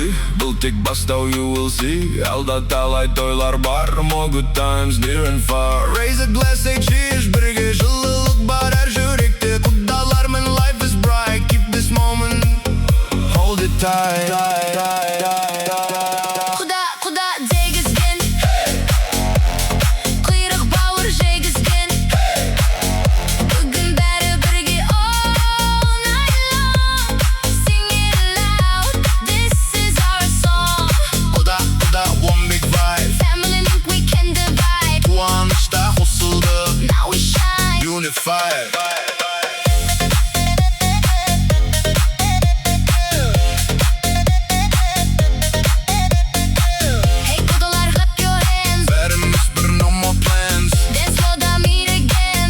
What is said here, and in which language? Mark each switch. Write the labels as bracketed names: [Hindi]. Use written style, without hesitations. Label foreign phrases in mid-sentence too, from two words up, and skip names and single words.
[Kazakh] Бұл тек бастау, [English] you will see. [Kazakh] Алда талай тойлар бар. [English] More good times near and far. Raise a glass, say cheers. [Kazakh] Бірге жылылық бар әр жүректе. [English] Құдалармен life is bright. Keep this moment tight. [Kazakh] Құда дегізген, құйрық бауыр жегізген. Бүгін бәрі бірге [English] all night long. Sing it loud, this is our song. Құда, one big vibe. Family link we can divide. [Kazakh] Қуанышта қосылды, [English] Now we shine. unified. Hey құдалар, clap your hands. [Kazakh] Бәріміз бір, [English] no more plans. Dance slow, da meet again.